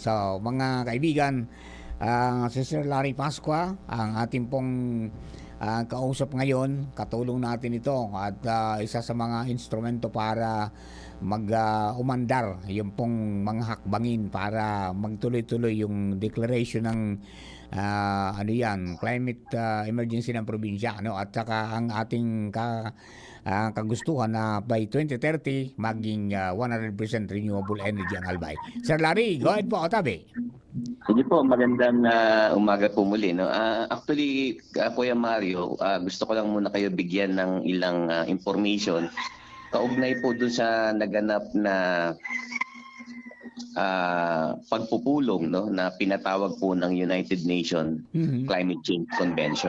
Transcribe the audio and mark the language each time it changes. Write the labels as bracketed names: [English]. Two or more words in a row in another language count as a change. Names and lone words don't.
[Filipino] So, mga kaibigan, si Sir Larry Pascua, ang ating pong kausap ngayon, katulong natin ito at isa sa mga instrumento para umandar yung pong mga hakbangin para magtuloy-tuloy yung declaration ng [English] climate emergency [Filipino] ng probinsya, at saka ang ating kagustuhan na by 2030 maging 100% [English] renewable energy [Filipino] ang Albay. Sir Larry, go ahead po, Otabi. Sige po, magandang umaga po muli. No? Actually, Kuya Mario, gusto ko lang muna kayo bigyan ng ilang information. Kaugnay po dun sa naganap na pagpupulong na pinatawag po ng United Nations Climate Change Convention.